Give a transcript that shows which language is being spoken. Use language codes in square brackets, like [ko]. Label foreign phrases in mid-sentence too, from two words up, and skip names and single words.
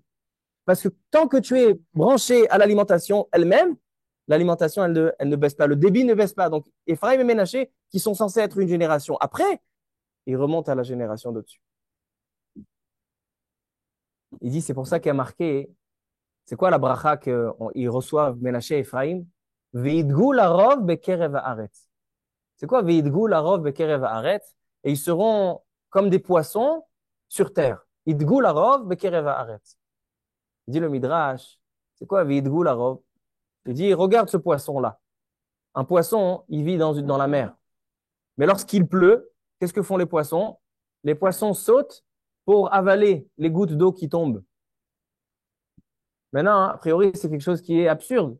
[fr] Parce que tant que tu es branché à l'alimentation elle-même, l'alimentation, elle ne baisse pas. Le débit ne baisse pas. Donc, Ephraim et Ménaché, qui sont censés être une génération après, ils remontent à la génération d'au-dessus. Il dit, c'est pour ça qu'il y a marqué, c'est quoi la bracha qu'ils reçoivent Ménaché et Ephraim? [he] וידגו לרוב בקרב הארץ. [fr] C'est quoi [he] וידגו לרוב בקרב הארץ? [fr] Et ils seront comme des poissons sur terre. [he] ידגו לרוב בקרב הארץ. [fr] Il dit le Midrash, c'est quoi [he] וידגו לרוב? [fr] Il dit, regarde ce poisson-là. Un poisson, il vit dans la mer. Mais lorsqu'il pleut, qu'est-ce que font les poissons? Les poissons sautent pour avaler les gouttes d'eau qui tombent. Maintenant, a priori, c'est quelque chose qui est absurde.